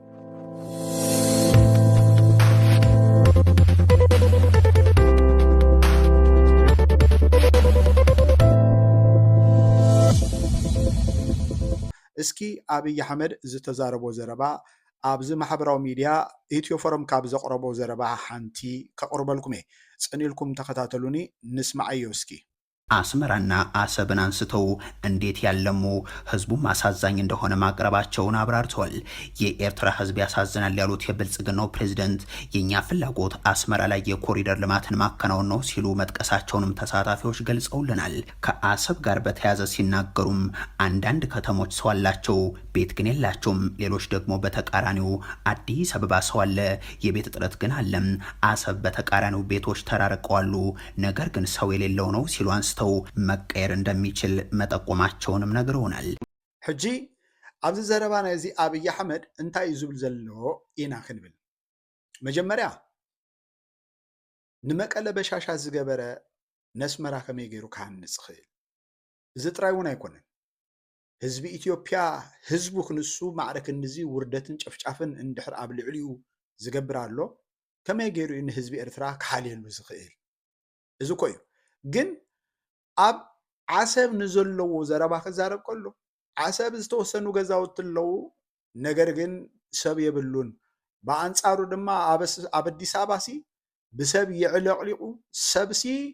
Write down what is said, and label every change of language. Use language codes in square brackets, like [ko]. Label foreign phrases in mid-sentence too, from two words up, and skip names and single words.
[ti] እስኪ አብይ አህመድ ዝተዛረቦ ዘረባ ኣብዚ ማሕበራዊ ሚድያ ኢትዮ ፎረም ካብ ዘቕረቦ ዘረባ ሓንቲ ከቕርበልኩም እየ። ጽኒልኩም ተኸታተሉኒ ንስማዓዮ እስኪ። [am] አስመራና አሰብን አንስተው እንዴት ያለሙ ህዝቡም አሳዛኝ እንደሆነ ማቅረባቸውን አብራርተዋል። የኤርትራ ህዝብ ያሳዝናል ያሉት የብልጽግናው ፕሬዝዳንት የኛ ፍላጎት አስመራ ላይ የኮሪደር ልማትን ማከናወን ነው ሲሉ መጥቀሳቸውንም ተሳታፊዎች ገልጸውልናል። ከአሰብ ጋር በተያያዘ ሲናገሩም አንዳንድ ከተሞች ሰው አላቸው፣ ቤት ግን የላቸውም። ሌሎች ደግሞ በተቃራኒው አዲስ አበባ ሰው አለ፣ የቤት እጥረት ግን አለም። አሰብ በተቃራኒው ቤቶች ተራርቀዋሉ፣ ነገር ግን ሰው የሌለው ነው ሲሉ አንስተው መቀየር እንደሚችል መጠቆማቸውንም ነግረውናል። [ti] ሕጂ ኣብዚ ዘረባ ናይዚ አብይ አሕመድ እንታይ ዝብል ዘሎ ኢና ክንብል መጀመርያ ንመቀለ በሻሻ ዝገበረ ነስመራ ከመይ ገይሩ ክሃንጽ ክእል እዚ ጥራይ እውን ኣይኮነን። ህዝቢ ኢትዮጵያ ህዝቡ ክንሱ ማዕረክ እንዚ ውርደትን ጨፍጫፍን እንድሕር ኣብ ልዕሊኡ ዝገብር ኣሎ ከመይ ገይሩ ንህዝቢ ኤርትራ ክሓልየሉ ዝኽእል እዚ ኮዩ። ግን ኣብ ዓሰብ ንዘለዎ ዘረባ ክዛረብ ከሎ ዓሰብ ዝተወሰኑ ገዛውቲ ኣለዉ፣ ነገር ግን ሰብ የብሉን። ብኣንጻሩ ድማ ኣብ ኣዲስ ኣበባ ሲ ብሰብ የዕለቕሊቑ ሰብሲ